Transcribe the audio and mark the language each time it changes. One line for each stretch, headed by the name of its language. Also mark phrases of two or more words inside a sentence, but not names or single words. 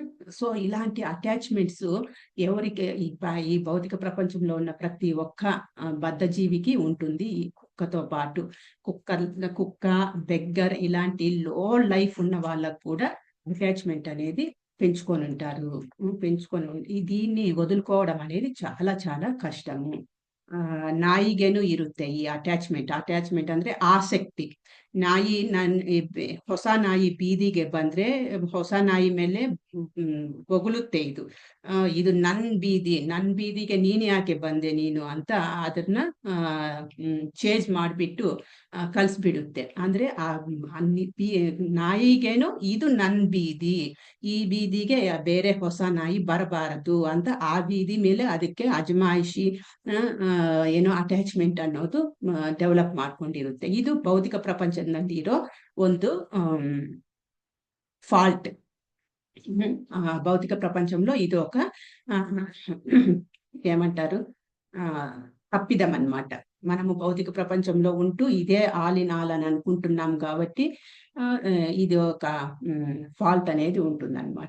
Telugu: సో, ఇలాంటి అటాచ్‌మెంట్స్ ఎవరికి ఈ భౌతిక ప్రపంచంలో ఉన్న ప్రతి ఒక్క బద్ధజీవికి ఉంటుంది. ఈ కుక్కతో పాటు. కుక్క, బెగ్గర్ ఇలాంటి
English: low life
Telugu: ఉన్న వాళ్ళకి కూడా అటాచ్‌మెంట్ అనేది పెంచుకొనుంటారు. దీన్ని వదులుకోవడం అనేది చాలా చాలా కష్టము.
Kannada: ನಾಯಿಗೆನೂ ಇರುತ್ತೆ ಈ ಅಟ್ಯಾಚ್‌ಮೆಂಟ್. ಅಟ್ಯಾಚ್‌ಮೆಂಟ್ ಅಂದ್ರೆ ಆಸಕ್ತಿ. ನಾಯಿ ಹೊಸ ನಾಯಿ ಬೀದಿಗೆ ಬಂದ್ರೆ ಹೊಸ ನಾಯಿ ಮೇಲೆ ಬೊಗಳುತ್ತೆ ಇದು. ಇದು ನನ್ ಬೀದಿಗೆ ನೀನ್ ಯಾಕೆ ಬಂದೆ ನೀನು ಅಂತ ಅದನ್ನ ಚೇಂಜ್ ಮಾಡ್ಬಿಟ್ಟು ಕಳ್ಸ್ಬಿಡುತ್ತೆ. ಅಂದ್ರೆ ನಾಯಿಗೇನು ಇದು ನನ್ ಬೀದಿ, ಈ ಬೀದಿಗೆ ಬೇರೆ ಹೊಸ ನಾಯಿ ಬರಬಾರದು ಅಂತ ಆ ಬೀದಿ ಮೇಲೆ ಅದಕ್ಕೆ ಅಜಮಾಯಿಷಿ ಏನೋ ಅಟ್ಯಾಚ್ಮೆಂಟ್ ಅನ್ನೋದು ಡೆವಲಪ್ ಮಾಡ್ಕೊಂಡಿರುತ್ತೆ. ಇದು ಭೌತಿಕ ಪ್ರಪಂಚದಲ್ಲಿ ಇರೋ ಒಂದು ఫాల్ట్.
Telugu: భౌతిక ప్రపంచంలో ఇది ఒక ఏమంటారు తప్పిదం అన్నమాట. మనము భౌతిక ప్రపంచంలో ఉంటూ ఇదే
English: all in all
Telugu: అని అనుకుంటున్నాం కాబట్టి ఇది ఒక ఫాల్ట్ అనేది ఉంటుందన్నమాట.